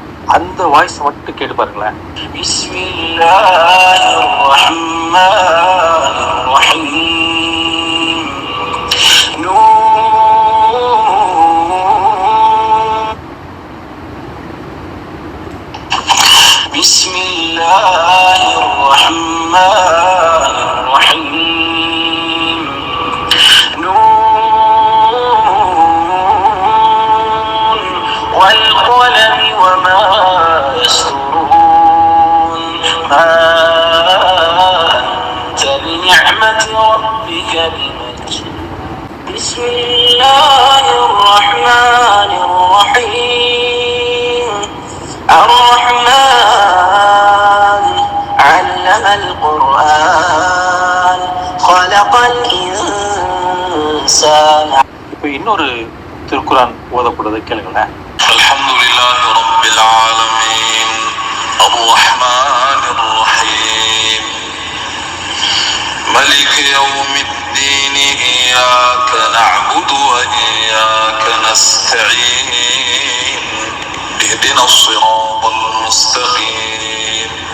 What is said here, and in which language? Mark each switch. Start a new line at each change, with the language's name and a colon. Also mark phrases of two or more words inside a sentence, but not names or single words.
Tamil: அந்த வாய்ஸ் மட்டும் கேட்டு பாருங்களேன்.
Arabic: بسم الله الرحمن الرحيم. بسم الله الرحمن الرحيم. والقلم وما يسطرون ما أنت بنعمة ربك بمجنون. بسم الله الرحمن الرحيم. الرحمن علم القرآن خلق الإنسان.
Tamil: இப்போ இன்னொரு திருக்குரான் ஓதப்படுவதை கேளுங்களேன்.
Arabic: الحمدلله رب العالمين الرحمن الرحيم ملك يوم الدين إياك نعبد وإياك نستعين اهدنا الصراط المستقيم